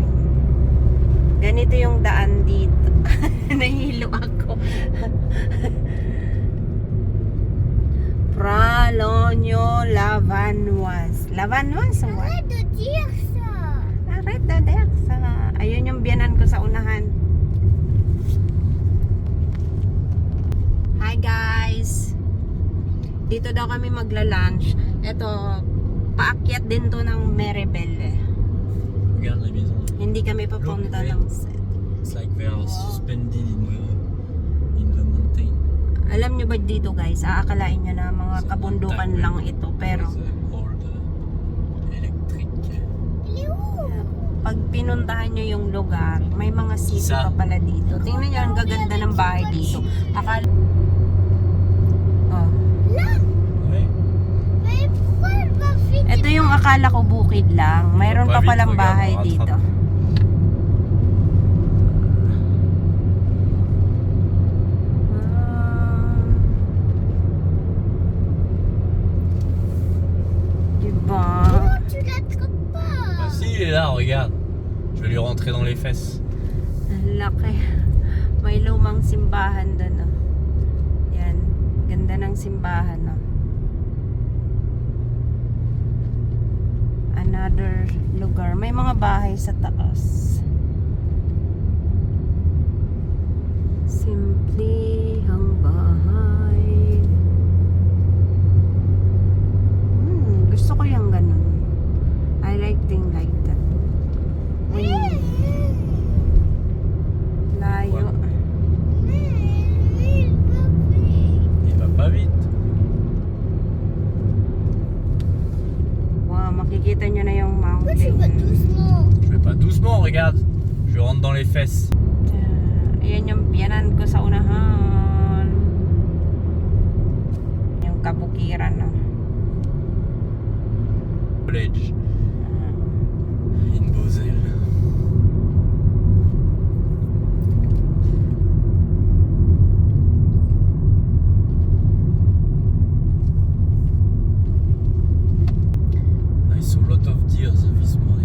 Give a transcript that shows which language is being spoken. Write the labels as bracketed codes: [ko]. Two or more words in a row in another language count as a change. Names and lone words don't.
[tl] Ganito yung daan dito. Nahilo ako. Pralonyong Lavanwas. Lavanwas? [en] What? [fr] Arrête de dire ça. Arrête de dire ça. [tl] Ayun yung biyanan ko sa unahan. [en] Hi guys! [tl] Dito daw kami magla-lunch. Ito, paakyat din to ng Meribel. [fr] Regarde la maison. [tl] Hindi kami papunta ng set. [en] It's like they are suspended in the mountain. [tl] Alam nyo ba dito guys, aakalain nyo na mga kabundukan lang ito. Pero, [en] With old electric. [fr] Il est où? [tl] pag pinuntahan nyo yung lugar, may mga city pa pala dito. Tingnan nyo, ang gaganda ng bahay dito. Oh. [fr] Là. Ouais. Mais pourquoi elle va vite? [tl] Ito yung akala ko bukid lang. Mayroon pa palang bahay dito. Diba? [fr] Non, tu l'attrapes pas. Bah si, il est là, regarde. Je vais lui rentrer dans les fesses. [tl] Ang laki. May lumang simbahan doon. Oh. Yan. Ganda ng simbahan. Oh. [en] Another lugar. [tl] May mga bahay sa taas. Simplihang bahay. Gusto ko yung ganun. [en] I like things like that. [tl] Layo. [fr] Il va pas vite. [tl] Wow, makikita nyo na yung [fr] Pourquoi tu vas [en] mountain. [fr] doucement? Je vais pas doucement, regarde. Je rentre dans les fesses. [tl] Ayan yung biyanan ko sa unahan. Yung kabukiran, no? [en] College. In Beauzelle. I saw a lot of deers this morning.